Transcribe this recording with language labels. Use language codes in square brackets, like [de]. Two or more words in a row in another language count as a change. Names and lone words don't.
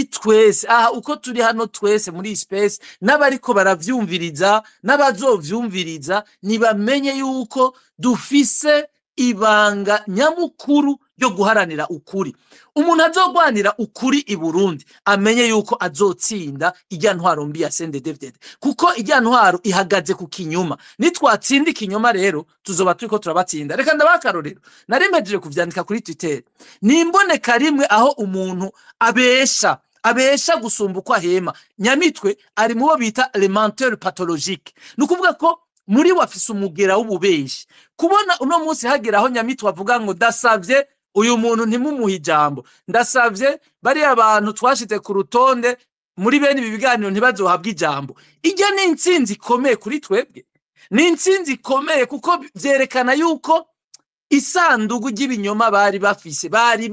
[rn] twese aha uko turi hano twese muri space n'abariko baravyumviriza n'abazovyumviriza nibamenye yuko dufise ibanga nyamukuru yo guharanira ukuri umuntu azogwanira ukuri i Burundi amenye yuko azotsinda ijya ntwaro mbi ya CNDD-FDD kuko ijya ntwaro ihagaze ku kinyoma nitwatsinda ikinyoma rero tuzoba turiko turabatsinda reka ndabakarorero narimpejeje kuvyandika kuri Twitter nimboneka rimwe aho umuntu abesha gusumba uko ahema Nyamitwe ari mubo bita [fr] le menteur pathologique [rn] nukuvuga ko muri wafise umugera w'ububeshi kubona uno munsi hageraho Nyamitwe avuga ngo dasavye uyu muntu ntimumuha ijambo ndasavye bari abantu twashite ku rutonde muri bene ibi biganiro ntibazohabwa ijambo ijya ni intsinzi ikomeye kuri twebwe ni intsinzi ikomeye kuko vyerekana yuko isandugu ry'ibinyoma bari bafise bari